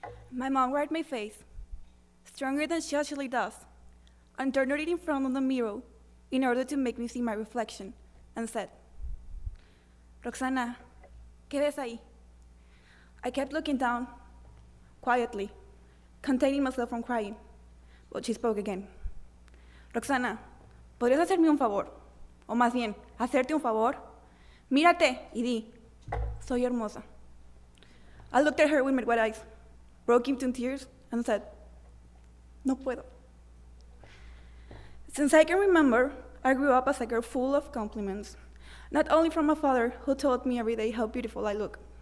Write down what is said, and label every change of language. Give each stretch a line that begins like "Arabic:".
English: My mom wiped my face, stronger than she usually does, and turned it in front of the mirror in order to make me see my reflection, and said, Roxana,
Spanish: ¿qué ves ahí?
English: I kept looking down, quietly, containing myself from crying, but she spoke again.
Spanish: Roxana, ¿podrías hacerme un favor? O más bien, hacerte un favor? Mírate y di, soy hermosa.
English: I looked at her with my wet eyes, broke into tears, and said,
Spanish: no puedo.
English: Since I can remember, I grew up as a girl full of compliments, not only from my father, who told me every day how beautiful I look.